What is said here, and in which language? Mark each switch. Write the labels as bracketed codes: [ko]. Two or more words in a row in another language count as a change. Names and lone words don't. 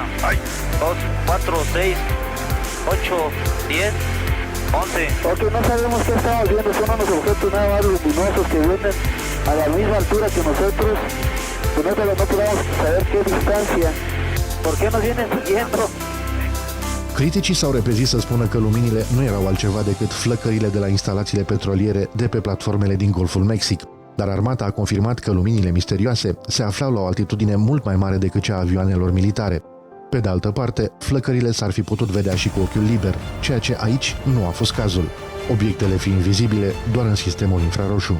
[es] 2, 4, 6, 8, 10, 11. Ok, no sabemos qué estamos viendo, son unos objetos nada más luminosos que vienen a la misma altura que nosotros. Que no podemos saber qué distancia. ¿Por qué nos vienen siguiendo? [ro] Criticii s-au repezit să spună că luminile nu erau altceva decât flăcările de la instalațiile petroliere de pe platformele din Golful Mexic, dar armata a confirmat că luminile misterioase se aflau la o altitudine mult mai mare decât cea a avioanelor militare. Pe de altă parte, flăcările s-ar fi putut vedea și cu ochiul liber, ceea ce aici nu a fost cazul, obiectele fiind vizibile doar în sistemul infraroșu.